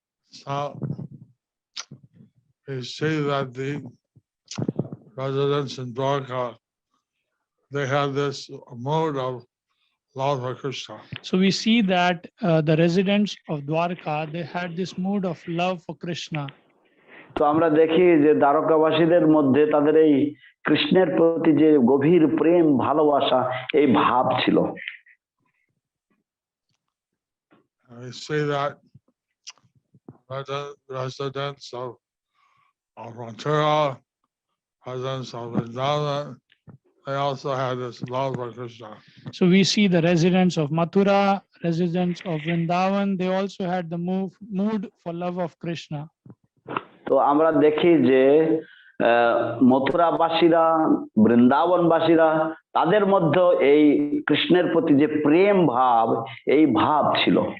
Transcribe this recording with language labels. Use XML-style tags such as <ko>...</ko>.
<en>So we see that the residents in Dvārakā, they have this mode of love for Krishna. So we see that the residents of Dvārakā, they had this mood of love for Krishna.</en> <bn>তো আমরা দেখি যে দ্বারকাবাসীদের মধ্যে তাদের এই কৃষ্ণের প্রতি যে গভীর প্রেম ভালোবাসা এই ভাব ছিল।</bn> <en>We see that residents of Mathura, residents of Vrindavan, they also had this love for Krishna. So we see the residents of Mathura, residents of Vrindavan, they also had the mood for love of Krishna.</en> <bn>তো আমরা দেখি যে মথুরাবাসীরা, বৃন্দাবনবাসীরা, তাদের মধ্যে এই কৃষ্ণের প্রতি যে প্রেম ভাব এই ভাব ছিল।</bn>